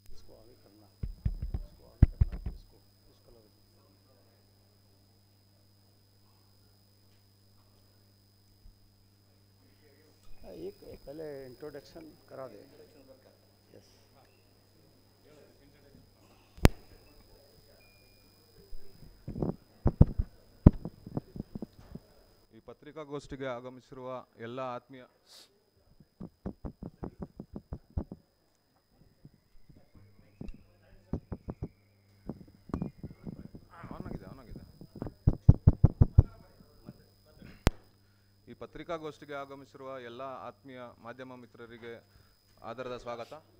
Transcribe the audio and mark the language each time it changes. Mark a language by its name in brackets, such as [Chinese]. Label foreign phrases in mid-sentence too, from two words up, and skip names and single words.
[Hindi] इसको आगे करना, इसको आगे करना, इसको इस कलर में। एक पहले इंट्रोडक्शन करा दे। यस। [Kannada] ಈ ಪತ್ರಿಕಾಗೋಷ್ಠಿಗೆ ಆಗಮಿಸಿರುವ ಎಲ್ಲ ಆತ್ಮೀಯ ಈ ಪತ್ರಿಕಾಗೋಷ್ಠಿಗೆ ಆಗಮಿಸಿರುವ ಎಲ್ಲ ಆತ್ಮೀಯ ಮಾಧ್ಯಮ ಮಿತ್ರರಿಗೆ ಆದರದ ಸ್ವಾಗತ.